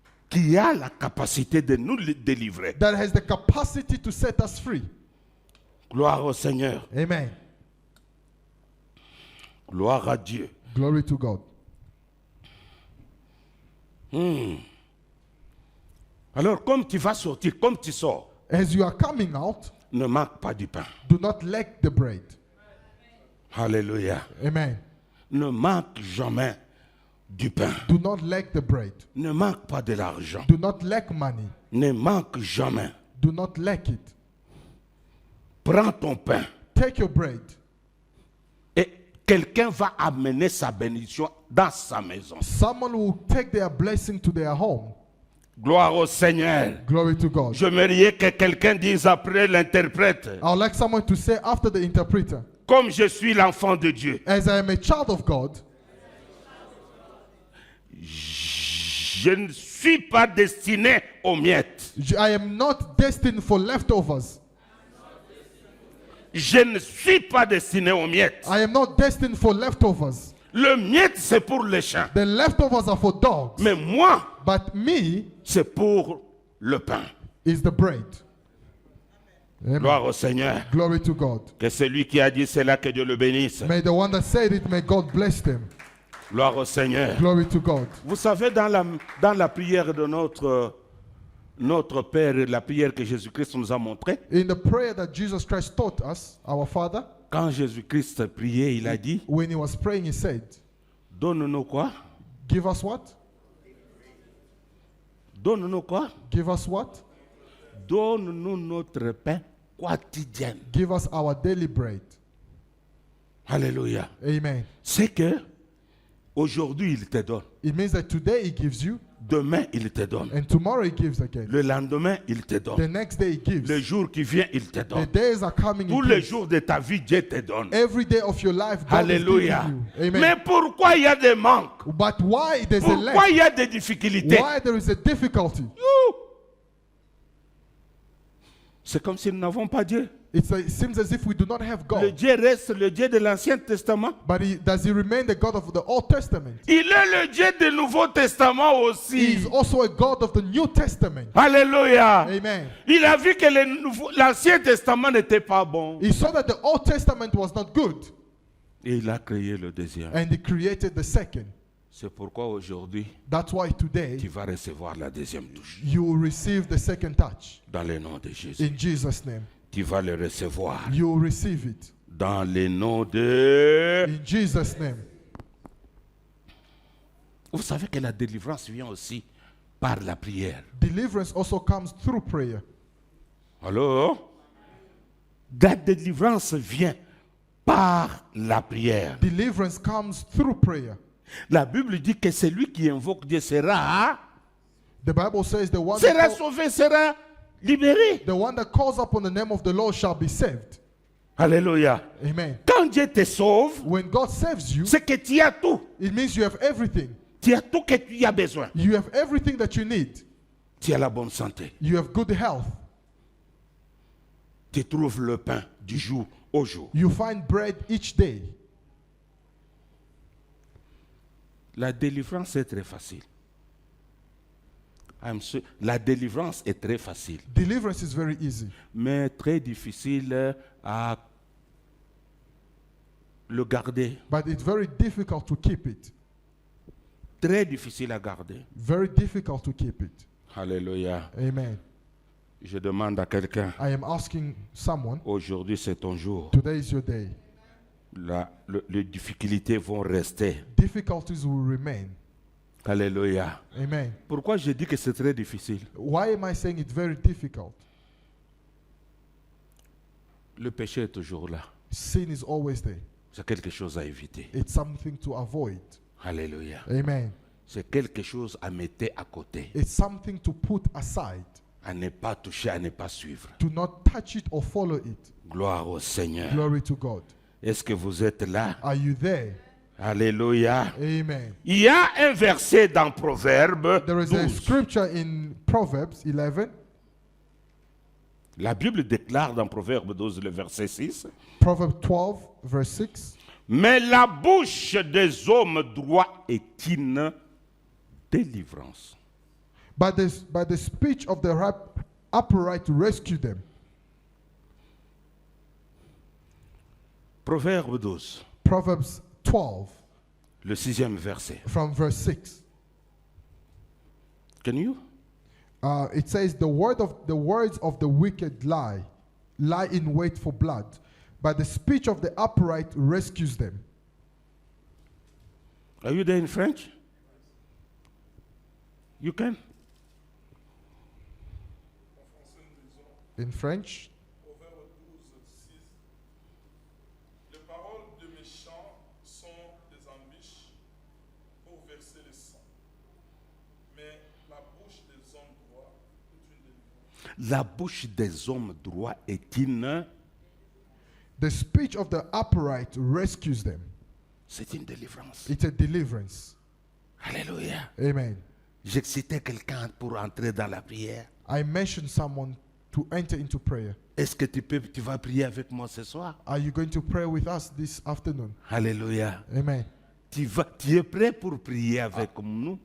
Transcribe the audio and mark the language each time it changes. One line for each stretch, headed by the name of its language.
French: qui a la capacité de nous délivrer.
English: that has the capacity to set us free.
French: Gloire au Seigneur.
English: Amen.
French: Gloire à Dieu.
English: Glory to God.
French: Alors, comme tu vas sortir, comme tu sors,
English: As you are coming out,
French: ne manque pas du pain.
English: do not lack the bread.
French: Alléluia.
English: Amen.
French: Ne manque jamais du pain.
English: Do not lack the bread.
French: Ne manque pas de l'argent.
English: Do not lack money.
French: Ne manque jamais.
English: Do not lack it.
French: Prends ton pain
English: Take your bread,
French: et quelqu'un va amener sa bénédiction dans sa maison.
English: someone will take their blessing to their home.
French: Gloire au Seigneur.
English: Glory to God.
French: J'aimerais que quelqu'un dise après l'interprète,
English: I would like someone to say after the interpreter,
French: comme je suis l'enfant de Dieu,
English: as I am a child of God,
French: je ne suis pas destiné aux miettes.
English: I am not destined for leftovers.
French: Je ne suis pas destiné aux miettes.
English: I am not destined for leftovers.
French: Le miette, c'est pour les chiens.
English: The leftovers are for dogs.
French: Mais moi,
English: But me
French: c'est pour le pain.
English: is the bread. Amen.
French: Gloire au Seigneur.
English: Glory to God.
French: Que celui qui a dit cela, que Dieu le bénisse.
English: May the one that said it, may God bless them.
French: Gloire au Seigneur.
English: Glory to God.
French: Vous savez, dans la prière de notre Père, la prière que Jésus-Christ nous a montrée,
English: In the prayer that Jesus Christ taught us, our Father,
French: quand Jésus-Christ priait, il a dit,
English: when he was praying, he said,
French: donne-nous quoi?
English: give us what?
French: Donne-nous quoi?
English: Give us what?
French: Donne-nous notre pain quotidien.
English: Give us our daily bread.
French: Alléluia.
English: Amen.
French: C'est que aujourd'hui il te donne,
English: It means that today He gives you,
French: demain il te donne,
English: and tomorrow He gives again.
French: le lendemain il te
English: The
French: donne,
English: next day He gives.
French: le jour qui vient il te
English: The
French: donne.
English: days are coming.
French: Tous
English: He
French: les
English: gives.
French: jours de ta vie, Dieu te donne.
English: Every day of your life, God is
French: Alléluia.
English: giving you. Amen.
French: Mais pourquoi il y a des manques?
English: But why there's a
French: Pourquoi
English: lack?
French: il y a des difficultés?
English: Why there is a difficulty? Youh!
French: C'est comme si nous n'avons pas Dieu.
English: It seems as if we do not have
French: Le
English: God.
French: Dieu reste le Dieu de l'Ancien Testament.
English: But does He remain the God of the Old Testament?
French: Il est le Dieu du Nouveau Testament
English: He
French: aussi.
English: is also a God of the New Testament.
French: Alléluia.
English: Amen.
French: Il a vu que l'Ancien Testament n'était pas bon.
English: He saw that the Old Testament was not good,
French: Et il a créé le deuxième.
English: and He created the second.
French: C'est pourquoi aujourd'hui,
English: That's why today
French: tu vas recevoir la deuxième touche.
English: you will receive the second touch
French: Dans le nom de Jésus.
English: in Jesus' name.
French: Tu vas le recevoir.
English: You will receive it
French: Dans le nom de...
English: in Jesus' name.
French: Vous savez que la délivrance vient aussi par la prière.
English: Deliverance also comes through prayer.
French: Alors, la délivrance vient par la prière.
English: Deliverance comes through prayer.
French: La Bible dit que celui qui invoque Dieu sera
English: The Bible says
French: sera sauvé, sera libéré.
English: the one that calls upon the name of the Lord shall be saved.
French: Alléluia.
English: Amen.
French: Quand Dieu te sauve,
English: When God saves you,
French: c'est que tu as tout.
English: it means you have everything.
French: Tu as tout que tu as besoin.
English: You have everything that you need.
French: Tu as la bonne santé.
English: You have good health.
French: Tu trouves le pain du jour au jour.
English: You find bread each day.
French: La délivrance est très facile. La délivrance est très facile,
English: Deliverance is very easy,
French: mais très difficile à le garder.
English: but it's very difficult to keep it.
French: Très difficile à garder.
English: Very difficult to keep it.
French: Alléluia.
English: Amen.
French: Je demande à quelqu'un,
English: I am asking someone,
French: aujourd'hui c'est ton jour.
English: today is your day.
French: Les difficultés vont rester.
English: Difficulties will remain.
French: Alléluia.
English: Amen.
French: Pourquoi je dis que c'est très difficile?
English: Why am I saying it's very difficult?
French: Le péché est toujours là.
English: Sin is always there.
French: C'est quelque chose à éviter.
English: It's something to avoid.
French: Alléluia.
English: Amen.
French: C'est quelque chose à mettre à côté.
English: It's something to put aside,
French: À ne pas toucher, à ne pas suivre.
English: to not touch it or follow it.
French: Gloire au Seigneur.
English: Glory to God.
French: Est-ce que vous êtes là?
English: Are you there?
French: Alléluia.
English: Amen.
French: Il y a un verset dans Proverbe
English: There is a
French: 12.
English: scripture in Proverbs 11.
French: La Bible déclare dans Proverbe 12, le verset 6.
English: Proverbs 12, verse 6.
French: Mais la bouche des hommes droits est une délivrance.
English: By the speech of the upright to rescue them.
French: Proverbe 12,
English: Proverbs 12,
French: le 6e verset.
English: from verse 6. Can you? It says, the words of the wicked lie in wait for blood, but the speech of the upright rescues them. Are you there in French? You can? In French,
French: Proverbe 12, 6. Les paroles de méchants sont des embûches pour verser le sang. Mais la bouche des hommes droits est une délivrance. La bouche des hommes droits est une...
English: the speech of the upright rescues them.
French: C'est une délivrance.
English: It's a deliverance.
French: Alléluia.
English: Amen.
French: J'excitais quelqu'un pour entrer dans la prière.
English: I mentioned someone to enter into prayer.
French: Est-ce que tu vas prier avec moi ce soir?
English: Are you going to pray with us this afternoon?
French: Alléluia.
English: Amen.
French: Tu es prêt pour prier avec nous?